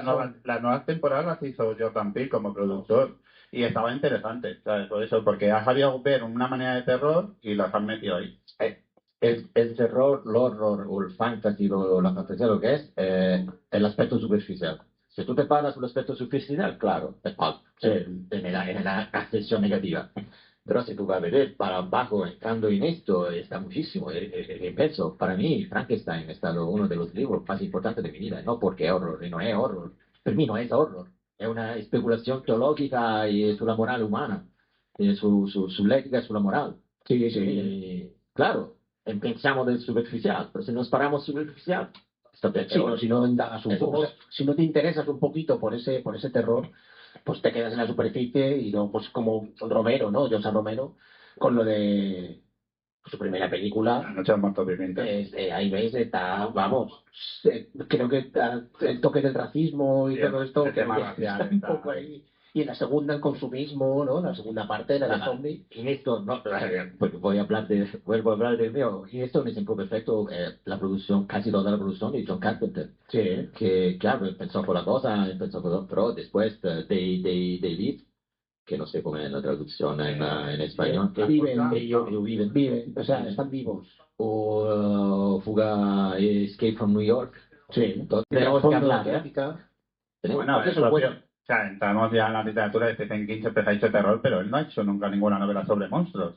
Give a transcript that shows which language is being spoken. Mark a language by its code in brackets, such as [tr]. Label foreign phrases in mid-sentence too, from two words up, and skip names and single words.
[es] las nuevas temporadas las hizo Jordan Peele como productor y estaba interesante, ¿sabes? Por eso, porque ha sabido ver una manera de terror y las han metido ahí. El terror, el horror o el fantasy o la fantasía lo que es el aspecto superficial. Si tú te paras [it] sul aspetto [es] superficial, claro, es malo, en la accezione negativa. Pero si tú vas a ver para abajo, entrando en esto, está muchísimo. Pienso, para mí, Frankenstein es uno de los libros más importantes de mi vida, no porque es horror, y no es horror. [it] Per me [es] no es horror, [it] è una speculazione teologica y sulla morale umana, sull'etica e sulla morale. [es] Sí, sí. Claro, pensamos del superficial, pero si nos paramos superficial, está peor. Sí, pero si no indagas un poco, o sea, si no te interesas un poquito por ese terror, pues te quedas en la superficie y no, pues como Romero, ¿no? José Romero, con lo de su primera película. La noche de los muertos vivientes. Ahí veis, está, vamos, creo que el toque del racismo y Sí, todo esto, el que tema está racial un está poco ahí. Y en la segunda, el consumismo, ¿no? La segunda parte, la de zombie. En esto, no, porque vuelvo a hablar del mío, en esto un ejemplo perfecto, la producción, casi toda la producción de John Carpenter, Sí. que claro, empezó con la cosa, empezó con pero después [en] they live, [es] que no sé cómo es la traducción en español, Que viven, ellos viven, o sea, están vivos. o Fuga Escape from New York, Sí. tenemos que hablar, temática. Bueno, Porque el eso es propio, bueno. o sea, entramos ya en la literatura de Stephen King, siempre se ha hecho terror, pero él no ha hecho nunca ninguna novela sobre monstruos.